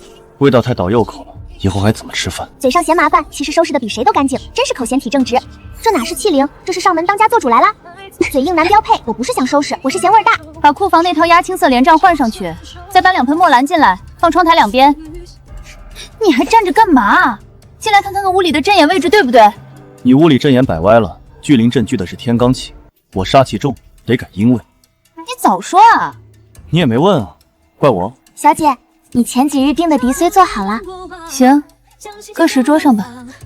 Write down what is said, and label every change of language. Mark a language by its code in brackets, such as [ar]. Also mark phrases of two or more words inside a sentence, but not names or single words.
[zh] 味道太倒右口了，以後還怎麼吃飯？嘴上嫌麻煩，其實收拾的比誰都乾淨，真是口嫌體正直。這哪是欺凌，這是上門當家做主來了。嘴硬男標配，我不是想收拾，我是嫌味儿大。把庫房那套鴨青色連帳換上去，再搬2盆墨蘭進來，放窗台兩邊。你還站着幹嘛？进来看看屋裡的陣眼位置对不对？你屋裡陣眼擺歪了，聚靈陣聚的是天罡氣，我煞氣重，得改陰位。你早說啊！你也沒問啊，怪我。小姐，你前幾日訂的笛穗做好了。行，擱石桌上吧。